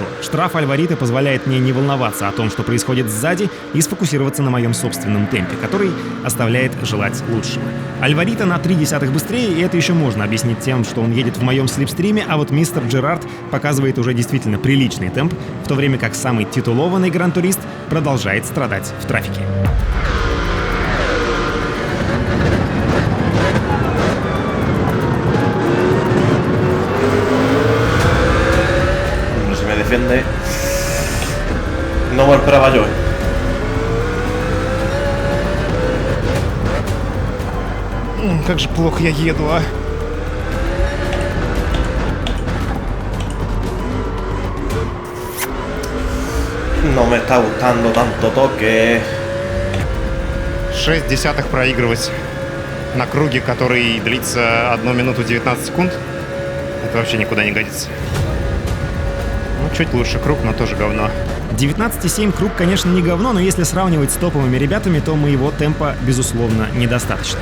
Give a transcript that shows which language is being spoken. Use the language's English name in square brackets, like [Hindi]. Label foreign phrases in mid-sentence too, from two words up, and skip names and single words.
[Russian] Штраф Альварито позволяет мне не волноваться о том, что происходит сзади, и сфокусироваться на моем собственном темпе, который оставляет желать лучшего. Альварито на 0,3 быстрее, и это еще можно объяснить тем, что он едет в моем слипстриме, а вот мистер Джерард показывает уже действительно приличный темп, в то время как самый титулованный гран-турист продолжает страдать в трафике. [Spanish] Si me defiende. No me esperaba yo. [Russian] Как же плохо я еду, а? [Spanish] No me está gustando tanto toque. [Russian] 0,6 проигрывать на круге, который длится 1 минуту 19 секунд. Это вообще никуда не годится. Ну, чуть лучше круг, но тоже говно. 19,7 круг, конечно, не говно, но если сравнивать с топовыми ребятами, то моего темпа, безусловно, недостаточно.